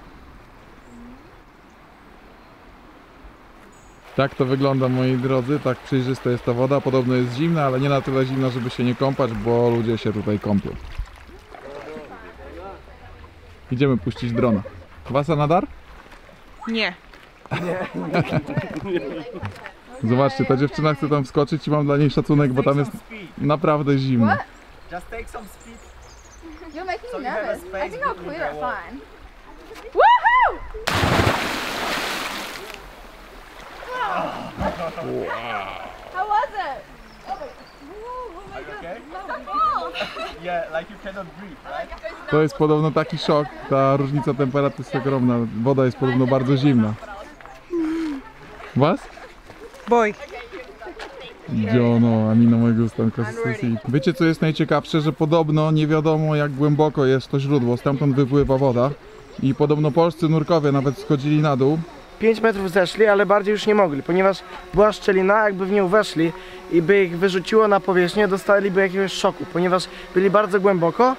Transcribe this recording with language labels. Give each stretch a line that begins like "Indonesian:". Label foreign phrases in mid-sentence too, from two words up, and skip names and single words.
Polish: Tak to wygląda, moi drodzy, tak przejrzysta jest ta woda, podobno jest zimna, ale nie na tyle zimna, żeby się nie kąpać, bo ludzie się tutaj kąpią. Idziemy puścić drona.
Spanish: Wasa na dar?
Polish: Nie. Zobaczcie, ta dziewczyna chce tam wskoczyć i mam dla niej szacunek, bo tam jest naprawdę zimno.
English: Just take some speed. You're making So me you have a nervous. I space think I'll between clear the it walls. fine. Woohoo! How was it? Oh my Are you okay? god. Yeah, like you cannot breathe, right?
Polish: To jest podobno taki szok, ta różnica temperatury jest ogromna, woda jest podobno bardzo zimna.
Spanish: Was? Voy. Yo no, a mi no me gustan cosas así.
Polish: Wiecie co jest najciekawsze, że podobno nie wiadomo jak głęboko jest to źródło, stamtąd wypływa woda i podobno polscy nurkowie nawet schodzili na dół. 5 metrów zeszli, ale bardziej już nie mogli, ponieważ była szczelina, jakby w nią weszli i by ich wyrzuciło na powierzchnię, dostaliby jakiegoś szoku, ponieważ byli bardzo głęboko,